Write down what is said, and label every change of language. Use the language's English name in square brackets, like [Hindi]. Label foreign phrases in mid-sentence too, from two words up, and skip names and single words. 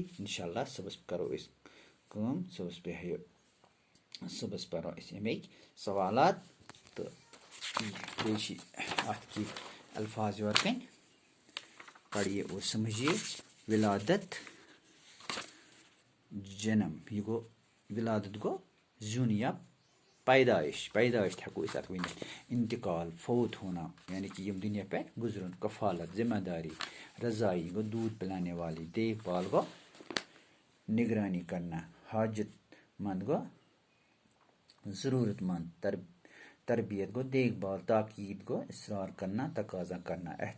[Kashmiri] اِنشاء اللہ صُبحس کَرو أسۍ کٲم. صُبحس پَرو أسۍ اَمِکۍ سوالات تہٕ بیٚیہِ چھِ اَتھ کینٛہہ الفاظ یورٕ کَنۍ. [Urdu] پڑھیے اور سمجھیے. [Kashmiri] ولادت جنم, یہ گو ولادت گو زیُن یا پیدائش تہِ ہٮ۪کو أسۍ اَتھ ؤنِتھ. [Urdu] انتقال فوت ہونا [Kashmiri] یعنی کہ یِم دُنیا پٮ۪ٹھ گُزرُن. [Urdu] کفالت ذمہ داری. رضائی گو دودھ پلانے والی. دیکھ بھال گو نگرانی کرنا. حاجت مند گو ضرورت مند. تربیت گو دیکھ بھال. تاکید گو اصرار کرنا, تقاضا کرنا.